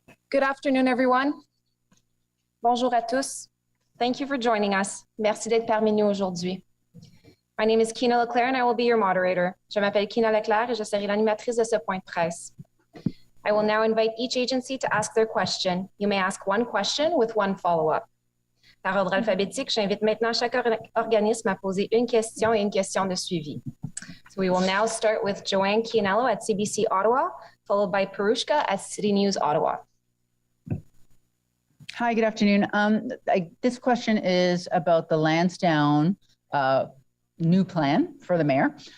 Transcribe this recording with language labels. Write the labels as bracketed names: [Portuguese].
[English] Good afternoon, everyone. [French] Bonjour à tous. [English] Thank you for joining us. [French] Merci d'être parmi nous aujourd'hui. [English] My name is Kina Leclerc and I will be your moderator. [French] Je m'appelle Kina Leclerc et je serai l'animatrice de ce point de presse. [English] I will now invite each agency to ask their question. You may ask one question with one follow-up. [French] Par ordre alphabétique, j'invite maintenant chaque organisme à poser une question et une question de suivi. [English] So we will now start with Joanne Chianello at CBC Ottawa, followed by Perushka at City News Ottawa. Hi, good afternoon. This question is about the Lansdowne new plan for the mayor.